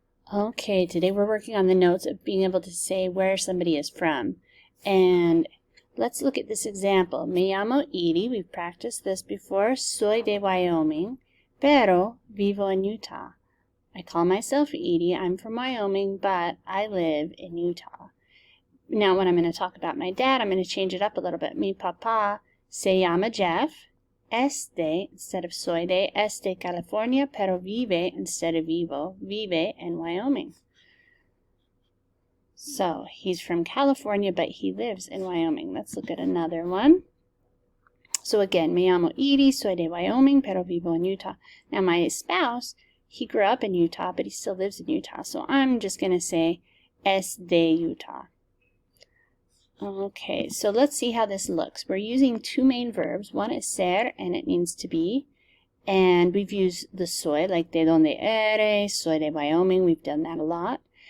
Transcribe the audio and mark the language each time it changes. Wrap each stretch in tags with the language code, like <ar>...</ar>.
<en>Okay, today we're working on the notes of being able to say where somebody is from. And let's look at this example.</en> <es>Me llamo Edie.</es> <en>We've practiced this before.</en> <es>Soy de Wyoming, pero vivo en Utah.</es> <en>I call myself Edie. I'm from Wyoming, but I live in Utah. Now, when I'm going to talk about my dad, I'm going to change it up a little bit.</en> <es>Mi papá se llama Jeff. Es de,</es> <en>instead of</en> <es>soy de, es de California, pero vive,</es> <en>instead of</en> <es>vivo, vive en Wyoming.</es> <en>So, he's from California, but he lives in Wyoming. Let's look at another one. So again,</en> <es>me llamo Edie, soy de Wyoming, pero vivo en Utah.</es> <en>Now, my spouse, he grew up in Utah, but he still lives in Utah. So I'm just going to say</en> <es>es de Utah.</es> <en>Okay, so let's see how this looks. We're using two main verbs. One is ser, and it means to be. And we've used the soy, like</en> <es>de donde eres, soy de Wyoming.</es> <en>We've done that a lot.</en>